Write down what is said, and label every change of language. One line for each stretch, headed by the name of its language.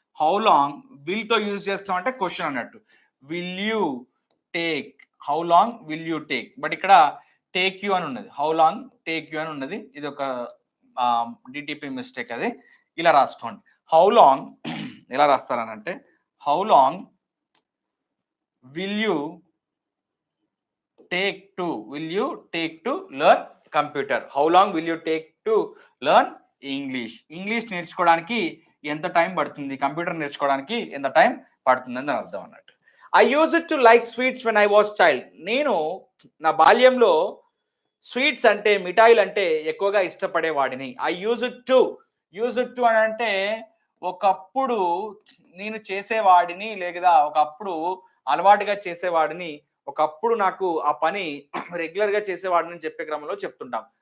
Telugu: How long will తో use చేస్తాం అంటే క్వశ్చన్ అన్నట్టు. Will you take,
English: how long will you take,
Telugu: but ఇక్కడ టేక్ యూ అని ఉన్నది,
English: how long take you
Telugu: అని ఉన్నది. ఇది ఒక డిటిపి మిస్టేక్, అది ఇలా రాసుకోండి.
English: how long
Telugu: ఎలా రాస్తారనంటే
English: How long will you take to learn computer. How long will you take to learn English.
Telugu: English నేర్చుకోవడానికి ఎంత టైం పడుతుంది, కంప్యూటర్ నేర్చుకోవడానికి ఎంత టైం పడుతుంది అని అర్థం అన్నట్టు.
English: I use to like sweets when I was child.
Telugu: నేను నా బాల్యంలో స్వీట్స్ అంటే, మిఠాయిలు అంటే ఎక్కువగా ఇష్టపడేవాడిని.
English: I use to
Telugu: అని అంటే ఒకప్పుడు నేను చేసేవాడిని, లేదా ఒకప్పుడు అలవాటుగా చేసేవాడిని, ఒకప్పుడు నాకు ఆ పని రెగ్యులర్ గా చేసేవాడిని అని చెప్పే క్రమంలో చెప్తుంటాం.